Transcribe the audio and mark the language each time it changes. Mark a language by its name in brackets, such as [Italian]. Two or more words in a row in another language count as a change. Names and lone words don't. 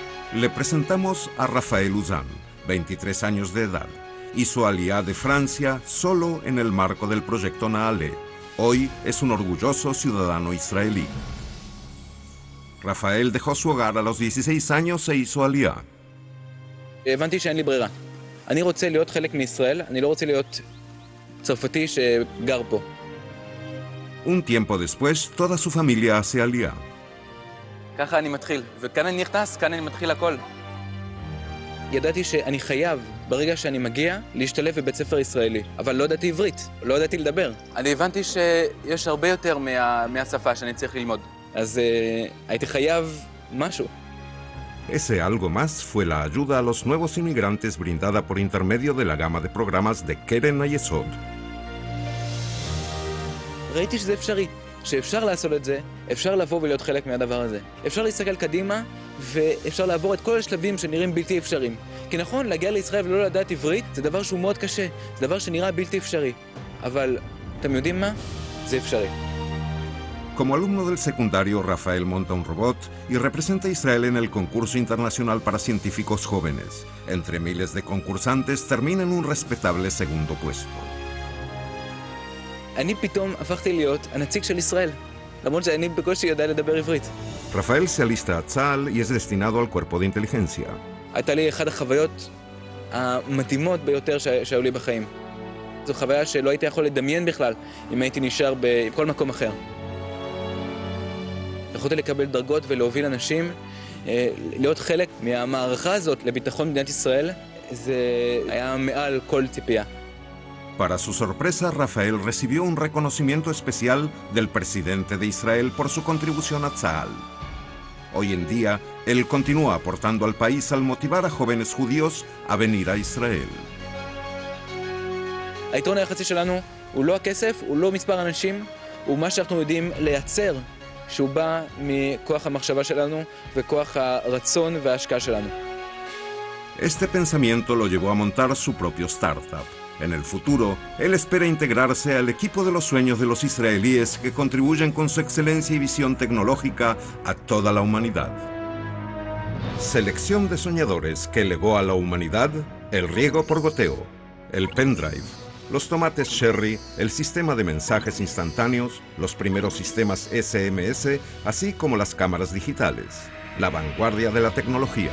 [Spanish] Le presentamos a Rafael Uzan, 23 años de edad. Hizo aliyá de Francia solo en el marco del proyecto Naale. Hoy es un orgulloso ciudadano israelí. Rafael dejó su hogar a los 16 años e hizo aliyá. [Hebrew] הבנתי שאין לי ברירה. אני רוצה להיות חלק מישראל, אני לא רוצה להיות צרפתי שגר פה. [Spanish] Un tiempo después, toda su familia hace aliyá. [Hebrew] ככה אני מתחיל, וכאן אני נכנס, כאן אני מתחיל הכל. ידעתי שאני חייב, ברגע שאני מגיע, להשתלב בבית ספר ישראלי. אבל לא ידעתי עברית, לא ידעתי לדבר. אני הבנתי שיש הרבה יותר מהשפה שאני צריך ללמוד. אז הייתי חייב משהו. [Spanish] Ese algo más fue la ayuda a los nuevos inmigrantes brindada por intermedio de la gama de programas de Keren Hayesod. [Hebrew] ראיתי שזה אפשרי, שאפשר לעשות את זה, אפשר לבוא ולהיות חלק מהדבר הזה. אפשר להסתכל קדימה, ואפשר לעבור את כל השלבים שנראים בלתי אפשריים. כי נכון, להגיע לישראל ולא לדעת עברית, זה דבר שהוא מאוד קשה, זה דבר שנראה בלתי אפשרי. אבל, אתם יודעים מה? זה אפשרי. [Spanish] Como alumno del secundario, Rafael monta un robot y representa a Israel en el concurso internacional para científicos jóvenes. Entre miles de concursantes termina en un respetable segundo puesto. [Hebrew] אני פתאום הפכתי להיות הנציג של ישראל, למרות שאני בקושי יודע לדבר עברית. [Spanish] Rafael se alista a Tzal y es destinado al cuerpo de inteligencia. [Hebrew] הייתה לי אחת החוויות המתאימות ביותר שהיו לי בחיים. זו חוויה שלא הייתי יכול לדמיין בכלל אם הייתי נשאר בכל מקום אחר. יכולתי לקבל דרגות ולהוביל אנשים, להיות חלק מהמערכה הזאת לביטחון מדינת ישראל, זה היה מעל כל ציפייה. [Spanish] Para su sorpresa, Rafael recibió un reconocimiento especial del presidente de Israel por su contribución a Tzal. Hoy en día, él continúa aportando al país al motivar a jóvenes judíos a venir a Israel. [Hebrew] היתרון היחסי שלנו הוא לא הכסף, הוא לא מספר אנשים, הוא מה שאנחנו יודעים לייצר, שהוא בא מכוח המחשבה שלנו וכוח הרצון וההשקעה שלנו. [Spanish] Este pensamiento lo llevó a montar su propio startup. En el futuro, él espera integrarse al equipo de los sueños de los israelíes que contribuyen con su excelencia y visión tecnológica a toda la humanidad. Selección de soñadores que legó a la humanidad el riego por goteo, el pendrive, los tomates cherry, el sistema de mensajes instantáneos, los primeros sistemas SMS, así como las cámaras digitales, la vanguardia de la tecnología.